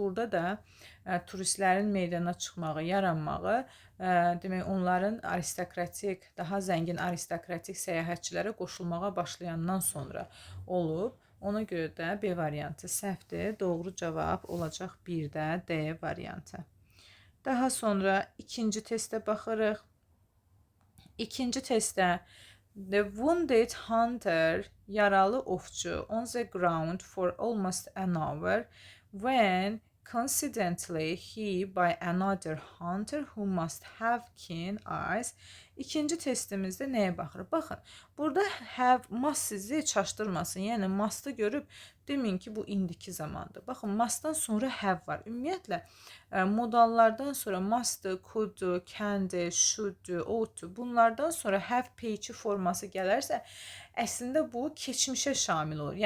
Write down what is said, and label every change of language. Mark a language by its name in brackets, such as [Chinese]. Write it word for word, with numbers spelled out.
[Azerbaijani] Burada da ə, turistlərin meydana çıxmağı, yaranmağı, ə, demək onların aristokratik, daha zəngin aristokratik səyahətçilərə qoşulmağa başlayandan sonra olub. Ona görə də B variantı səhvdir. Doğru cavab olacaq bir də D variantı. Daha sonra ikinci testə baxırıq. İkinci testdə [English] The wounded hunter, [Azerbaijani] yaralı ovçu, [English] on the ground for almost an hour when coincidentally he by another hunter who must have keen eyes. [Azerbaijani] İkinci testimizdə nəyə baxırıq? Baxın, burada have must sizi çaşdırmasın. Yəni must'ı görüb deməyin ki, bu indiki zamandır. Baxın, must'dan sonra have var. Ümumiyyətlə ə, modallardan sonra must-ı, could-u, can-di, should-u, ought-u bunlardan sonra have page forması gələrsə, əslində bu keçmişə şamil olur.